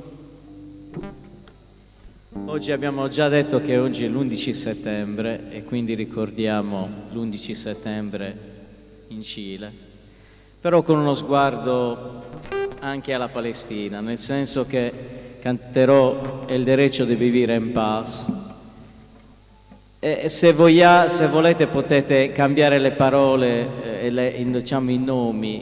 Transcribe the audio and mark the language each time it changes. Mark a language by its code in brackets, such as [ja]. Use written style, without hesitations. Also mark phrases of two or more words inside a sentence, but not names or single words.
[it] Oggi abbiamo già detto che oggi è l'11 settembre e quindi ricordiamo l'11 settembre in Cile, però con uno sguardo anche alla Palestina, nel senso che canterò El derecho de vivir en paz e se volete potete cambiare le parole e diciamo i nomi.